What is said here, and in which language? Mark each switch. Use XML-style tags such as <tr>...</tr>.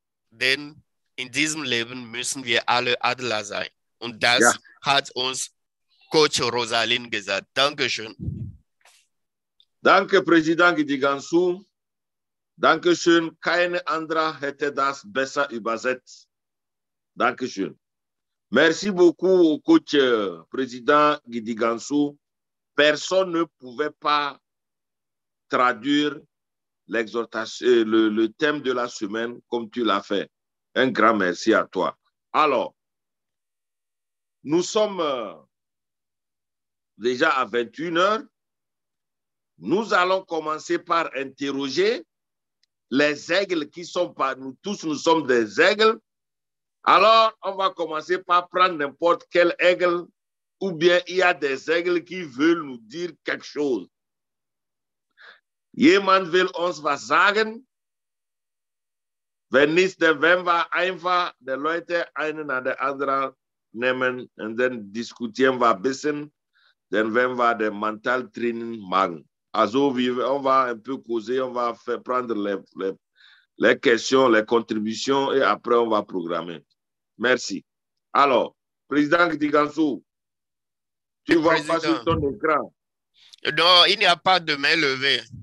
<de>Denn in diesem Leben müssen wir alle Adler sein. Und das hat uns Coach Rosalind gesagt. Dankeschön. Danke, Präsident Gidigansou. Dankeschön. Keine andere hätte das besser übersetzt. Dankeschön.</de> <fr>Merci beaucoup au coach président Gidigansou. Personne ne pouvait pas traduire l'exhortation, le thème de la semaine comme tu l'as fait. Un grand merci à toi. Alors, nous sommes déjà à 21 heures. Nous allons commencer par interroger les aigles qui sont pas, nous tous, nous sommes des aigles. Alors, on va commencer par prendre n'importe quel aigle ou bien il y a des aigles qui veulent nous dire quelque chose.</fr> <de>Jemand will uns was sagen. Wenn nicht, dann werden wir einfach die Leute einen an der anderen nehmen und dann diskutieren wir ein bisschen. Dann werden wir den Mentaltraining machen.</de> <fr>Also, on va un peu causer, on va prendre les questions, les contributions et après on va programmer. Merci. Alors, Président Digansou, tu vois pas sur ton écran? Non, il n'y a pas de main levée.</fr>